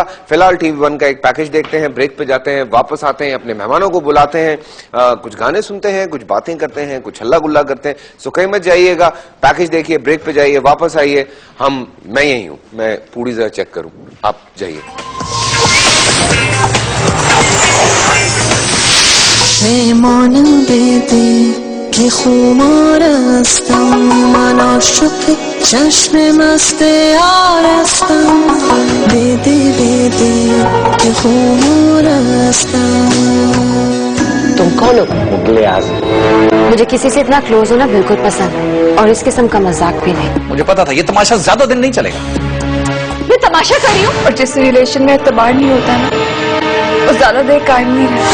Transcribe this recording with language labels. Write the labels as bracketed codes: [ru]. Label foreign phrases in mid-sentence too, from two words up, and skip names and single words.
[hi] फिलहाल TV1 का एक पैकेज देखते हैं, ब्रेक पे जाते हैं, वापस आते हैं, अपने मेहमानों को बुलाते हैं, कुछ गाने सुनते हैं, कुछ बातें करते हैं, कुछ हल्ला गुल्ला करते हैं। सो कहीं मत जाइएगा, पैकेज देखिए, ब्रेक पे जाइए, वापस आइए। मैं यही हूं, मैं पूरी जरा चेक करूं, आप जाइए। [fa] پیمان بده که خمارستم من عاشق چشم مست یارستم بده بده که خمارستم [hi] तुम कौन हो? मुझे किसी से इतना क्लोज होना बिल्कुल पसंद है और इस किस्म का मजाक भी नहीं। मुझे पता था ये तमाशा ज्यादा दिन नहीं चलेगा। मैं तमाशा कर रही हूँ और जिस रिलेशन में एतबार नहीं होता ना वो ज्यादा देर कायम नहीं रहता।